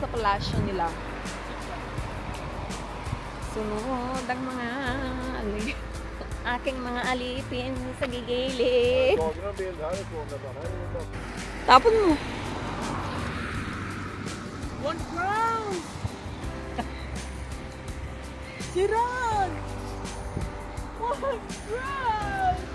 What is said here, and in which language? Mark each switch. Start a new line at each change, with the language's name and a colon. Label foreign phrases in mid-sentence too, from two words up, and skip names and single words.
Filipino: palasyo nila. Sunod ang mga aking mga alipin sa gigilid.
Swedish: Tagit en bild härifrån där bara. Här är det bara-
Filipino: Tapon mo.
English: One crown!
Cebuano: Sirag!
English: One crown!